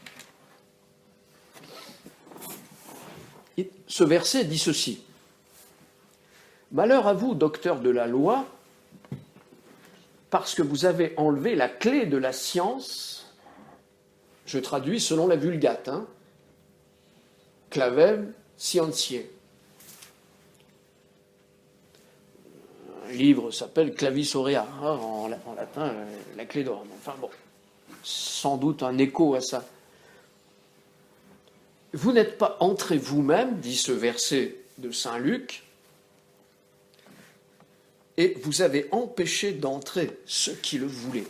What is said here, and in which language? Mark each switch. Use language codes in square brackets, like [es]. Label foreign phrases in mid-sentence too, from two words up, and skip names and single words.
[fr] Et ce verset dit ceci. Malheur à vous, docteurs de la loi, parce que vous avez enlevé la clé de la science, je traduis selon la Vulgate, [la] clavem scientiae. [fr] Un livre s'appelle Clavis aurea, en latin, la clé d'or. Enfin bon, sans doute un écho à ça. Vous n'êtes pas entrés vous-même, dit ce verset de saint Luc, et vous avez empêché d'entrer ceux qui le voulaient.